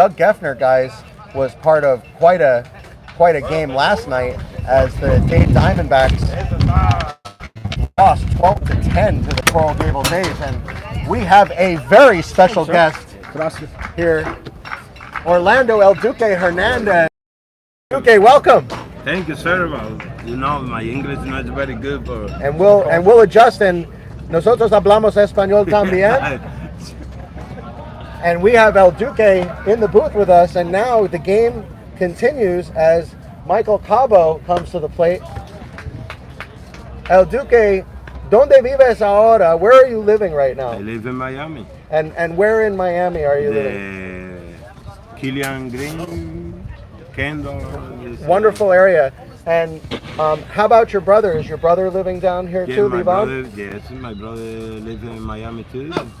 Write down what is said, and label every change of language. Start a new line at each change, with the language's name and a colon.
English: Doug Geffner, guys, was part of quite a game last night as the Dade Diamondbacks lost 12-10 to the Coral Gables A's, and we have a very special guest here, Orlando El Duque Hernandez. Duque, welcome. Thank you, sir. Well, my English is not very good, but And we'll adjust, and
Spanish: nosotros hablamos español también.
English: And we have El Duque in the booth with us, and now the game continues as Michael Cabo comes to the plate.
Spanish: El Duque, ¿dónde vives ahora?
English: Where are you living right now? I live in Miami. And where in Miami are you living? The Killian Green, Kendall. Wonderful area. And how about your brother? Is your brother living down here too, my Levon? brother, yes, my brother lives in Miami too.